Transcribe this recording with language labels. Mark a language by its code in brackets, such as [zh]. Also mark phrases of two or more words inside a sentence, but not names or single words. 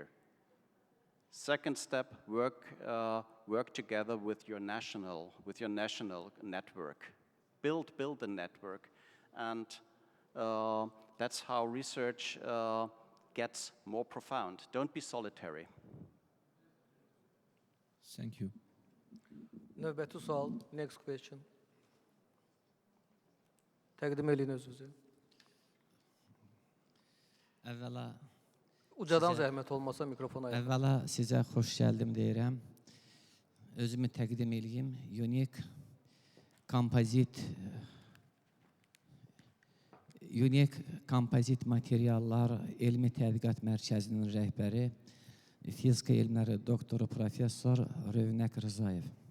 [en] Second step, work together with your national network. Build the network, and that's how research gets more profound. Don't be solitary. Thank you. [az] Növbəti sual, [en] next question. [az] Təqdim eləyin özünüzü. Əvvəla Ucadan zəhmət olmasa mikrofona. Əvvəla sizə xoş gəldim deyirəm. özümü təqdim edeyim. Unik kompozit materiallar elmi tədqiqat mərkəzinin rəhbəri, fizika elmləri doktoru professor Rövnək Rızayev.